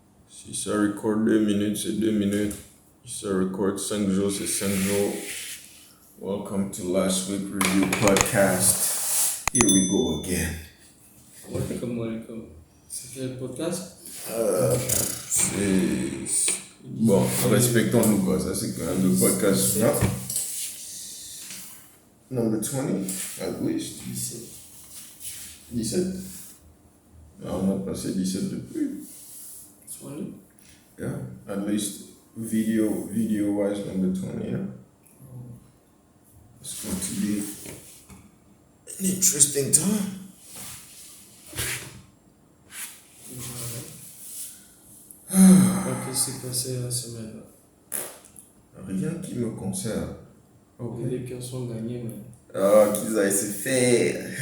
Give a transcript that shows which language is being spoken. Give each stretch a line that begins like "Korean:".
French: Si ça record 2 minutes, c'est 2 minutes. Si ça record 5 jours, c'est 5 jours.
English: Welcome to Last Week Review Podcast. Here we go again. Welcome.
French: C'est quel podcast? C'est. Bon, respectons-nous quoi. Ça, c'est quand même le podcast. Non?
English: Number 20, at least. 17.
French: Non, on a passé 17 depuis. 20?
English: Yeah, at least video-wise, number 20, yeah. It's going to be an interesting time.
French: Qu'est-ce qui s'est passé la semaine là? Rien qui me concerne. Les Lakers ont gagné, mais. Ah, qu'ils aillent se faire.